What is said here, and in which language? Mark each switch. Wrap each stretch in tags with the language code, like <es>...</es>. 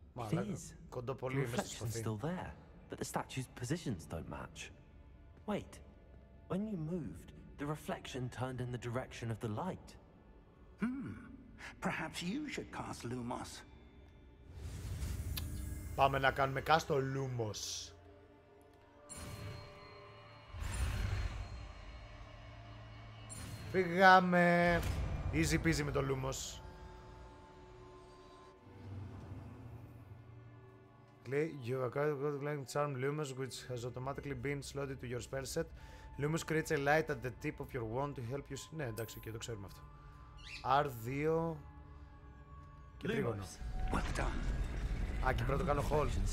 <en>It is. The reflection's still there, but the statue's positions don't match. Wait, when you moved, the reflection turned in the direction of the light. Perhaps you should cast Lumos.</en> <el>Πάμε να κάνουμε cast ο Lumos. Φύγαμε.</el> <en>Easy peasy</en> <el>με το Lumos.</el> <en>You acquire a god charm Lumos, which has automatically been slotted to your spell set. Lumos creates a light at the tip of your wand to help you.</en> <el>Ναι, εντάξει, και το ξέρουμε αυτό. R2 και τρίγωνο. Α, και πρέπει να το κάνω hold.</el>